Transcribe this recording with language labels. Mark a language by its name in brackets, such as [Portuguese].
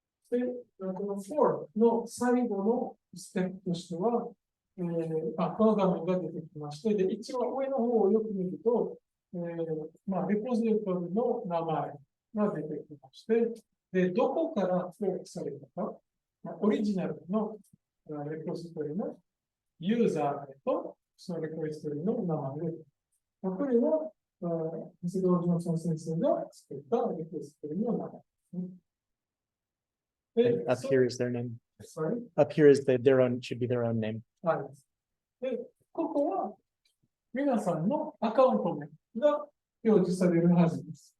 [Japanese] で、この for の最後のステップとしては、この画面が出てきまして、で、一番上の方をよく見ると、レポジトリの名前が出てきまして、で、どこからフォークされたか、オリジナルのレポジトリのユーザー名と、そのレポジトリの名前で、これは、水道ジョンソン先生が作ったレポジトリの名前ですね。 [English] Up here is their name. Sorry? Up here is their own, should be their own name. [Japanese] はい。で、ここは皆さんのアカウント名が表示されるはずです。